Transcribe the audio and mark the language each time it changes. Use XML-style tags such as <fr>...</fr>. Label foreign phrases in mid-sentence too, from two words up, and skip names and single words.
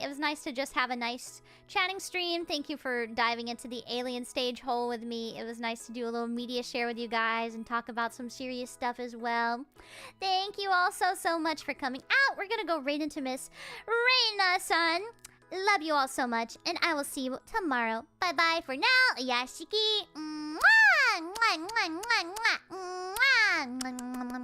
<en>It was nice to just have a nice chatting stream. Thank you for diving into the alien stage hole with me. It was nice to do a little media share with you guys and talk about some serious stuff as well. Thank you all so much for coming out. We're gonna go right into Miss Reina-san. Love you all so much, and I will see you tomorrow. Bye-bye for now. Yashiki. Mwah! Mwah, mwah, mwah, mwah, mwah, mwah.</en>